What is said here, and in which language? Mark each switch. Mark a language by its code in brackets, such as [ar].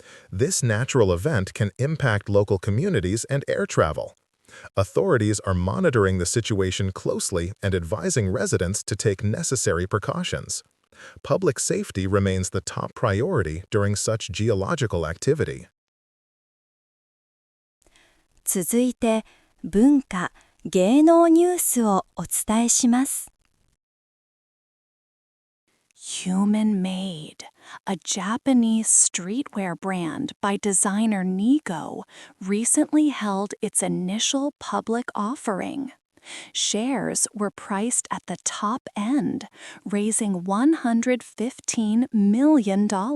[en] This natural event can impact local communities and air travel. Authorities are monitoring the situation closely and advising residents to take necessary precautions. Public safety remains the top priority during such geological activity. [ja] 続いて、文化・芸能ニュースをお伝えします。 [en] Human Made, a Japanese streetwear brand by designer Nigo, recently held its initial public offering. Shares were priced at the top end, raising $115 million.